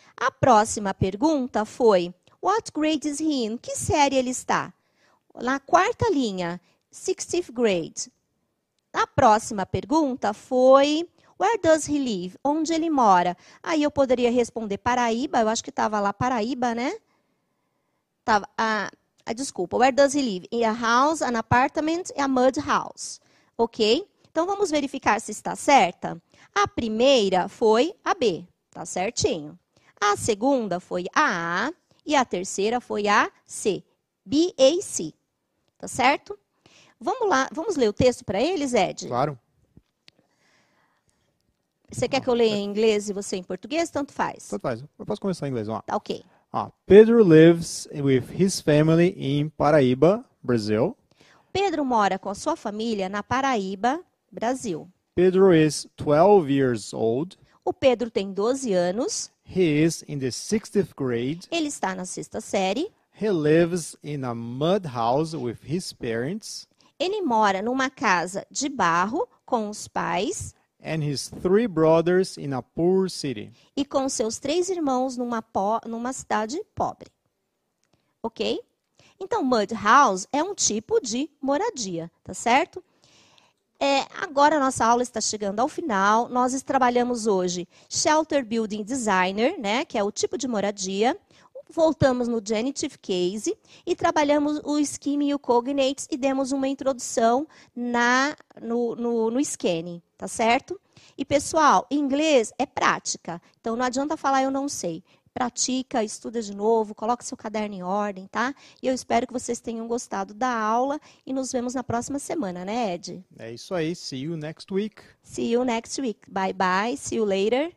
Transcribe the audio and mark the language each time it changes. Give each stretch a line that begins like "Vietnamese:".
Portuguese: A próxima pergunta foi,
English: what grade is he in?
Portuguese: Que série ele está? Na quarta linha, 60th grade. A próxima pergunta foi,
English: where does he live?
Portuguese: Onde ele mora? Aí eu poderia responder Paraíba, eu acho que estava lá Paraíba, né? Tava, desculpa,
English: where does he live? In a house, an apartment, a mud house. Ok?
Portuguese: Então vamos verificar se está certa. A primeira foi a B, tá certinho. A segunda foi a A e a terceira foi a C, B-A-C, tá certo? Vamos lá, vamos ler o texto para eles, Ed? Claro. Você quer que eu leia em inglês e você em português? Tanto faz. Tanto faz. Eu posso começar em inglês, vamos lá. Tá ok.
English: Pedro lives with his family in Paraíba, Brazil.
Portuguese: Pedro mora com a sua família na Paraíba, Brasil.
English: Pedro is 12 years old.
Portuguese: O Pedro tem 12 anos.
English: He is in the 60th grade.
Portuguese: Ele está na 6ª série.
English: He lives in a mud house with his parents.
Portuguese: Ele mora numa casa de barro com os pais.
English: And his 3 brothers in a poor city.
Portuguese: E com seus 3 irmãos numa cidade pobre. Ok? Então, mud house é um tipo de moradia, tá certo? Agora a nossa aula está chegando ao final. Nós trabalhamos hoje Shelter Building Designer, né, que é o tipo de moradia. Voltamos no Genitive Case e trabalhamos o Scheme e o Cognates e demos uma introdução no Scanning, tá certo? E, pessoal, inglês é prática. Então, não adianta falar eu não sei. Pratica, estuda de novo, coloca seu caderno em ordem, tá? E eu espero que vocês tenham gostado da aula e nos vemos na próxima semana, né, Ed? É isso aí.
English: See you next week. See you next week. Bye, bye. See you later.